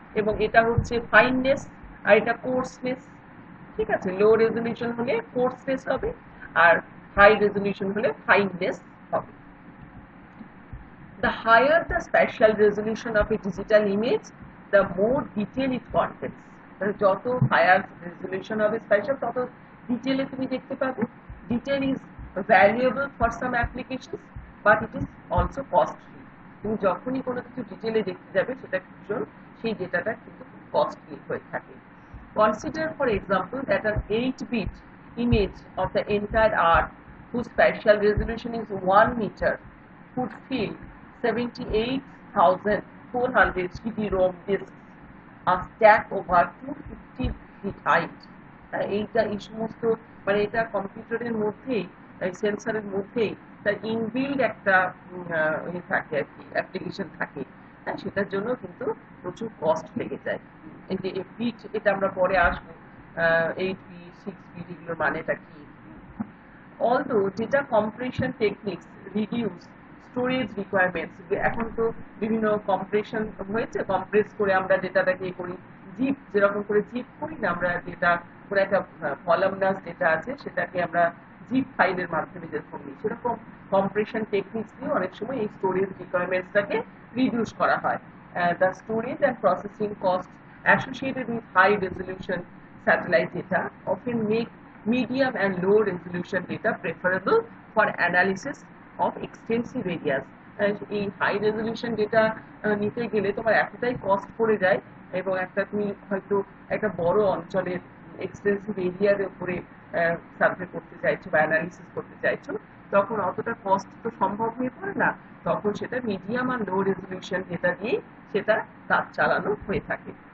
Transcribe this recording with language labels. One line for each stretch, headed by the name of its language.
Bangla: এবং এটা হচ্ছে ফাইননেস আর এটা কোর্সনেস। ঠিক আছে, লো রেজলিউশন হলে কোর্সনেস হবে আর হাই রেজলিউশন হলে ফাইননেস হবে।
English: The higher the spatial resolution of a digital image, the more detail it contains.
Bangla: যত higher resolution হবে spatial, তত ডিটেলে তুমি দেখতে পাবে।
English: Detail is valuable for some applications, but it is also costly.
Bangla: তুমি যখনই কোনো কিছু ডিটেলে দেখতে যাবে সেটা ভীষণ সেই ডেটাটা কিন্তু কস্টলি হয়ে থাকে।
English: Consider, for example, that an 8-bit image of the entire Earth whose spatial resolution is 1 meter could fill 78,400 CD-ROM disks, a stack over 250 feet height.
Bangla: এইটা এই সমস্ত মানে এটা কম্পিউটারের মধ্যেই সেন্সরের মধ্যেই তার ইনবিল্ড একটা থাকে আর কি অ্যাপ্লিকেশন থাকে। সেটার জন্য কিন্তু প্রচুর কস্ট লেগে যায়। এই যে বিট এটা আমরা পরে আসবো 8 বিট 6 বিট এগুলোর মানেটা কি।
English: Although data compression techniques reduce storage requirements,
Bangla: এখন তো বিভিন্ন কম্প্রেশন হয়েছে, কম্প্রেস করে আমরা ডেটাটাকে করি, জিপ যেরকম করে জিপ করি না আমরা ডেটা, করে একটা ভলিউমাস ডেটা আছে সেটাকে আমরা জিপ ফাইলের মাধ্যমে যেরকম নিই, সেরকম কম্প্রেশন টেকনিক্স দিয়ে অনেক সময় এই স্টোরেজ রিকোয়ারমেন্টসটাকে রিডিউস করা হয়।
English: The storage and processing costs associated with high resolution satellite data often make medium and low resolution data preferable for analysis of extensive areas.
Bangla: এই হাই রেজলিউশন ডেটা নিতে গেলে তোমার এতটাই কস্ট পড়ে যায় এবং একটা তুমি হয়তো একটা বড় অঞ্চলের এক্সটেন্সিভ এরিয়ার উপরে সার্ভে করতে চাইছো বা অ্যানালিসিস করতে চাইছো, তখন অতটা কস্ট তো সম্ভব হয়ে পড়ে না, তখন সেটা মিডিয়াম আর লো রেজলিউশন ডেটা দিয়ে সেটা কাজ চালানো হয়ে থাকে।